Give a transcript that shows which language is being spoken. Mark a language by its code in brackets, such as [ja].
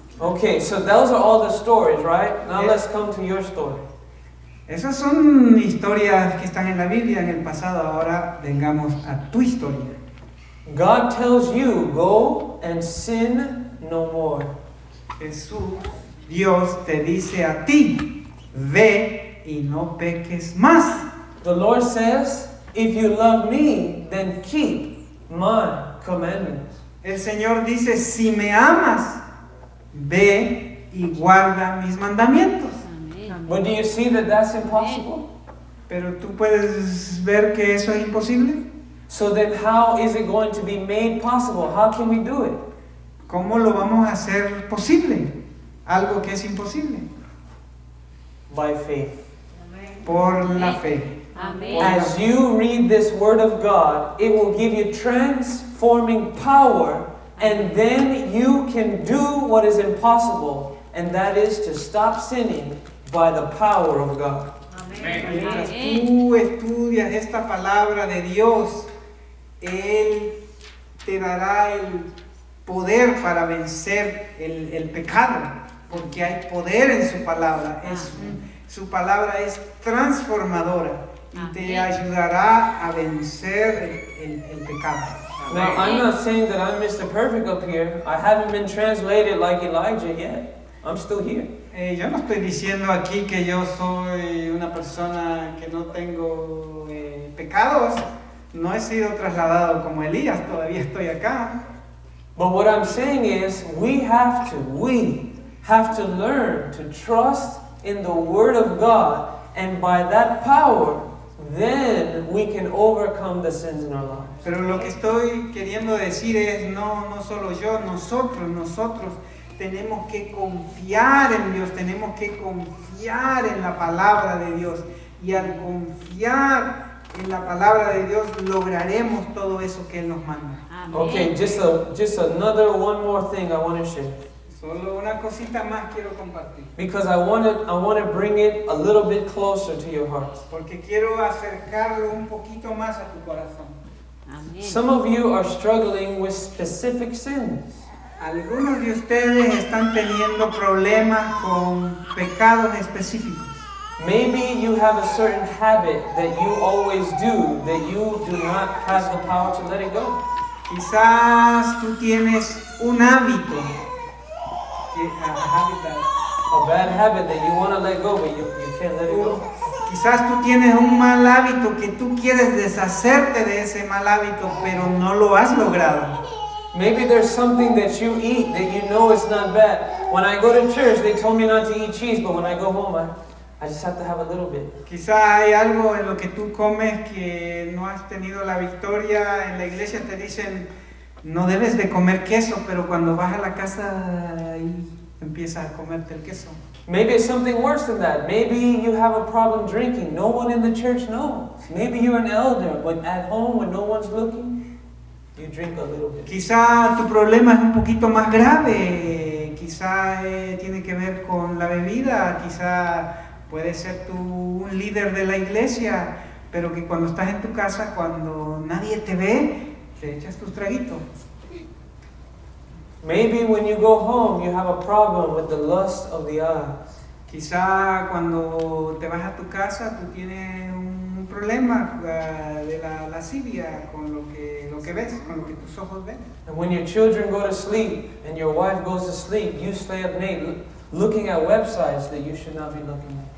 [en] Okay, so those are all the stories, right? Now let's come to your story. [es] Esas son historias que están en la Biblia, en el pasado. Ahora vengamos a tu historia. [en] God tells you, go and sin no more. [es] Jesús, Dios te dice a ti, ve y no peques más. [en] The Lord says, if you love me, then keep my commandments. [es] El Señor dice, si me amas, ve y guarda mis mandamientos. Amén. [en] But do you see that that's impossible? [es] Pero tú puedes ver que eso es imposible. [en] So then how is it going to be made possible? How can we do it? [es] ¿Cómo lo vamos a hacer posible? Algo que es imposible. [en] By faith. [es] Por la fe. Amén. [en] As you read this word of God, it will give you transforming power, and then you can do what is impossible, and that is to stop sinning by the power of God. [es] Mientras tú estudias esta palabra de Dios, Él te dará el poder para vencer el pecado, porque hay poder en su palabra. Su palabra es transformadora y te ayudará a vencer el pecado. [en] Now, I'm not saying that I'm Mr. Perfect up here. I haven't been translated like Elijah yet. I'm still here. [es] Yo no estoy diciendo aquí que yo soy una persona que no tengo pecados. No he sido trasladado como Elías, todavía estoy acá. [en] But what I'm saying is, we have to learn to trust in the Word of God, and by that power, then we can overcome the sins in our lives. [es] Pero lo que estoy queriendo decir es, no solo yo, nosotros tenemos que confiar en Dios, tenemos que confiar en la palabra de Dios, y al confiar en la palabra de Dios lograremos todo eso que Él nos manda. Amén. [en] Okay, just another one more thing I want to share. [es] Solo una cosita más quiero compartir, [en] Because I want to bring it a little bit closer to your hearts. [es] porque quiero acercarlo un poquito más a tu corazón. Amén. [en] Some of you are struggling with specific sins. [es] Algunos de ustedes están teniendo problemas con pecados específicos. [en] Maybe you have a certain habit that you always do that you do not have the power to let it go. [es] Quizás tú tienes un hábito, [en] A bad habit that you want to let go, but you can't let it go. [es] Quizás tú tienes un mal hábito que tú quieres deshacerte de ese mal hábito, pero no lo has logrado. [en] Maybe there's something that you eat that you know is not bad. When I go to church, they told me not to eat cheese, but when I go home, I just have to have a little bit. [es] Quizá hay algo en lo que tú comes que no has tenido la victoria. En la iglesia te dicen, no debes de comer queso, pero cuando vas a la casa ahí empiezas a comerte el queso. [en] Maybe it's something worse than that. Maybe you have a problem drinking. No one in the church knows. Maybe you're an elder, but at home when no one's looking, you drink a little bit. [es] Quizá tu problema es un poquito más grave. Quizá tiene que ver con la bebida. Quizá puede ser tú un líder de la iglesia, pero que cuando estás en tu casa, cuando nadie te ve, te echas tus traguitos. [en] Maybe when you go home, you have a problem with the lust of the eyes. [es] Quizá cuando te vas a tu casa, tú tienes un problema de la lascivia con lo que ves, con lo que tus ojos ven. [en] And when your children go to sleep and your wife goes to sleep, you stay up late looking at websites that you should not be looking at.